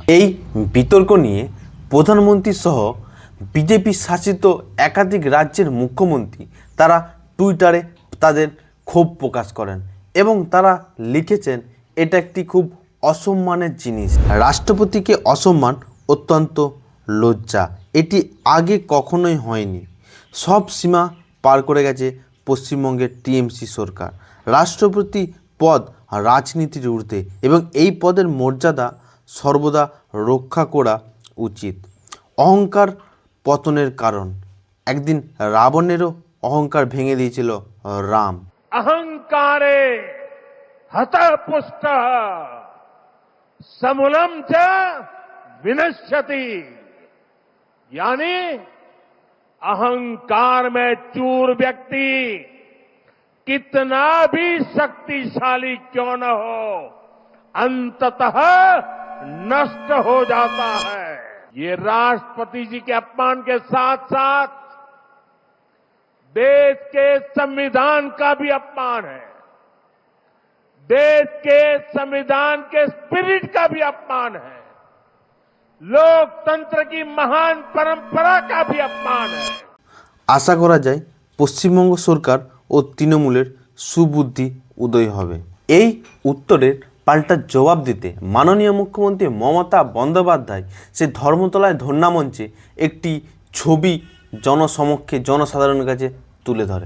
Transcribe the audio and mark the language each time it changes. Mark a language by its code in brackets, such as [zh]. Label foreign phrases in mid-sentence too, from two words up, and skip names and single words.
[bn] এই বিতর্ক নিয়ে প্রধানমন্ত্রী সহ বিজেপি শাসিত একাধিক রাজ্যের মুখ্যমন্ত্রী তারা টুইটারে তাদের ক্ষোভ প্রকাশ করেন এবং তারা লিখেছেন এটা একটি খুব অসম্মানের জিনিস, রাষ্ট্রপতিকে অসম্মান অত্যন্ত লজ্জা, এটি আগে কখনোই হয়নি, সব সীমা পার করে গেছে পশ্চিমবঙ্গের টিএমসি সরকার। রাষ্ট্রপতি পদ রাজনীতির ঊর্ধ্বে এবং এই পদের মর্যাদা সর্বদা রক্ষা করা উচিত। অহংকার পতনের কারণ। একদিন রাবণেরও অহংকার ভেঙে দিয়েছিল রাম। [sa] अहंकारे हतपुष्ट समूलम च विनश्यति, [hi] यानी अहंकार में चूर व्यक्ति कितना भी शक्तिशाली क्यों न हो अंततः नष्ट हो जाता है। ये राष्ट्रपति जी के अपमान के साथ साथ देश के संविधान का भी अपमान है, देश के संविधान के स्पिरिट का भी अपमान है, लोकतंत्र की महान परंपरा का भी अपमान है। [bn] আশা করা যায় পশ্চিমবঙ্গ সরকার ও তৃণমূলের সুবুদ্ধি উদয় হবে। এই উত্তরের পাল্টা জবাব দিতে মাননীয় মুখ্যমন্ত্রী মমতা বন্দ্যোপাধ্যায় সে ধর্মতলায় ধর্ণা মঞ্চে একটি ছবি জনসমক্ষে জনসাধারণের কাছে তুলে ধরে।